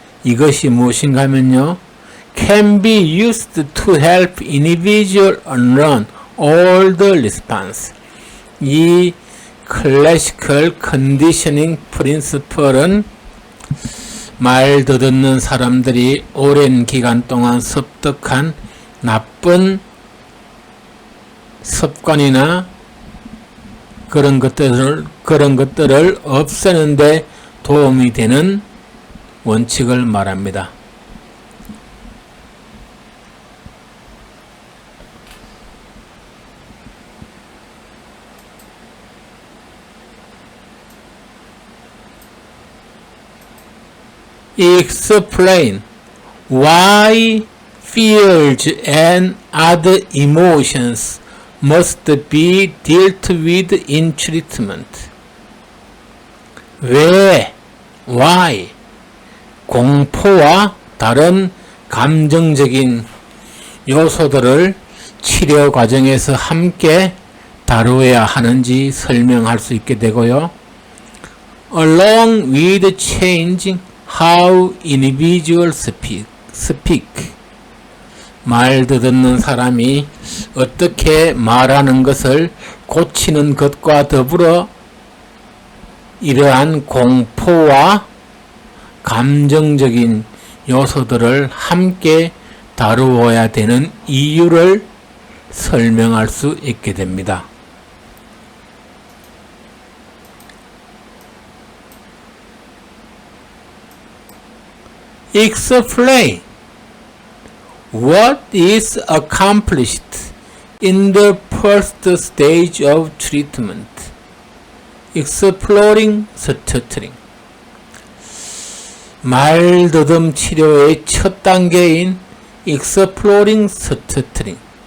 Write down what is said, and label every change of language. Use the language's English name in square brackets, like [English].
[Korean] 이것이 무엇인가 하면요, [English] can be used to help individual unlearn all the response. [Korean] 이 클래시컬 컨디셔닝 프린시플은 말 더듬는 사람들이 오랜 기간 동안 습득한 나쁜 습관이나 그런 것들을 없애는 데 도움이 되는 원칙을 말합니다. [English] Explain why fears and other emotions must be dealt with in treatment. [Korean] 왜, [English] why, [Korean] 공포와 다른 감정적인 요소들을 치료 과정에서 함께 다루어야 하는지 설명할 수 있게 되고요. [English] Along with changing how individuals speak. [Korean] 말 더듬는 사람이 어떻게 말하는 것을 고치는 것과 더불어 이러한 공포와 감정적인 요소들을 함께 다루어야 되는 이유를 설명할 수 있게 됩니다. [English] Explain what is accomplished in the first stage of treatment. Exploring stuttering. [Korean] 말더듬 치료의 첫 단계인 [English] Exploring stuttering.